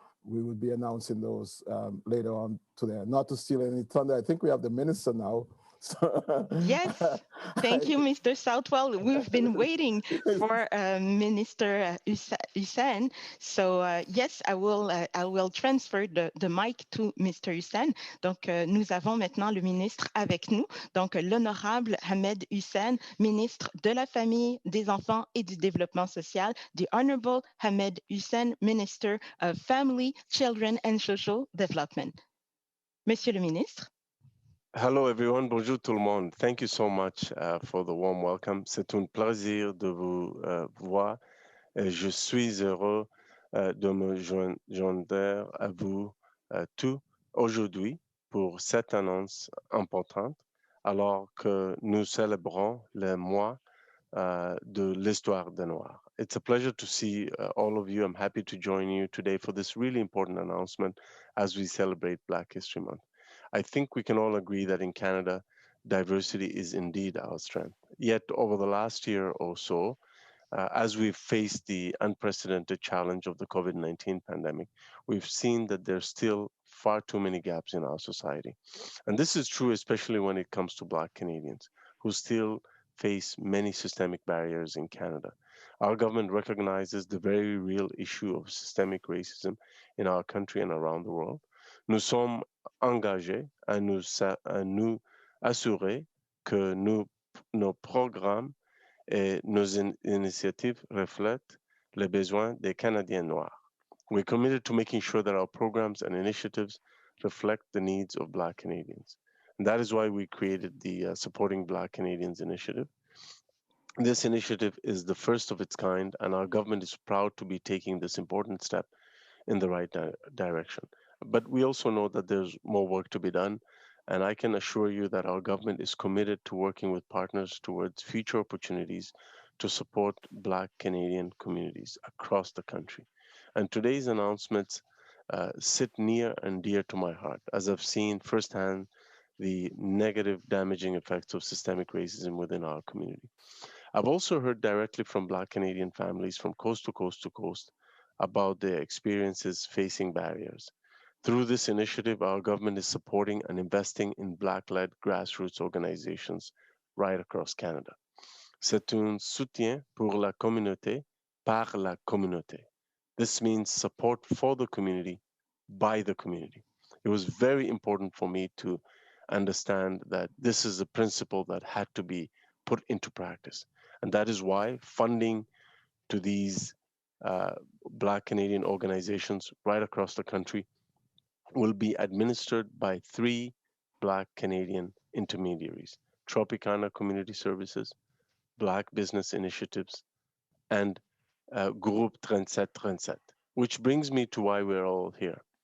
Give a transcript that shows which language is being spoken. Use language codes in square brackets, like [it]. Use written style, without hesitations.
[en] We will be announcing those later on today. Not to steal any thunder, I think we have the minister now. Yes, thank you, Mr. Southwell. We've been waiting for Minister Hussein. So yes, I will transfer the mic to Mr. Hussein. [fr] Donc, nous avons maintenant le ministre avec nous. Donc, l'honorable Ahmed Hussein, ministre de la Famille, des Enfants et du Développement social. [en] The Honorable Ahmed Hussein, Minister of Family, Children and Social Development. [fr] Monsieur le ministre. [en] Hello everyone, [fr] bonjour tout le monde. [en] Thank you so much for the warm welcome. [fr] C'est un plaisir de vous voir. Je suis heureux de me joindre à vous tous aujourd'hui pour cette annonce importante alors que nous célébrons le mois de l'histoire des Noirs. [en] It's a pleasure to see all of you. I'm happy to join you today for this really important announcement as we celebrate Black History Month. I think we can all agree that in Canada, diversity is indeed our strength. Yet over the last year or so, as we've faced the unprecedented challenge of the COVID-19 pandemic, we've seen that there's still far too many gaps in our society. And this is true, especially when it comes to Black Canadians, who still face many systemic barriers in Canada. Our government recognizes the very real issue of systemic racism in our country and around the world. [fr] Nous sommes engagés à nous assurer que nos programmes et nos initiatives reflètent les besoins des Canadiens noirs. [en] We're committed to making sure that our programs and initiatives reflect the needs of Black Canadians. And that is why we created the Supporting Black Canadians initiative. This initiative is the first of its kind, and our government is proud to be taking this important step in the right direction. But we also know that there's more work to be done, and I can assure you that our government is committed to working with partners towards future opportunities to support Black Canadian communities across the country. And today's announcements sit near and dear to my heart, as I've seen firsthand the negative, damaging effects of systemic racism within our community. I've also heard directly from Black Canadian families from coast to coast to coast about their experiences facing barriers. Through this initiative, our government is supporting and investing in Black led grassroots organizations right across Canada. [fr] C'est un soutien pour la communauté par la communauté. [en] This means support for the community by the community. It was very important for me to understand that this is a principle that had to be put into practice. And that is why funding to these Black Canadian organizations right across the country will be administered by 3 Black Canadian intermediaries: Tropicana Community Services, Black Business Initiatives, and Groupe 3737, which brings me to why we're all here.